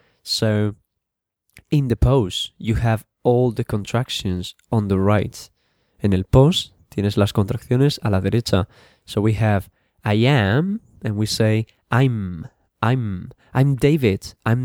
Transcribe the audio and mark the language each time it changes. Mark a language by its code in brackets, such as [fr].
[en] So, in the post, you have all the contractions on the right. [es] En el post, tienes las contracciones a la derecha. [en] So we have, I am, and we say, I'm David.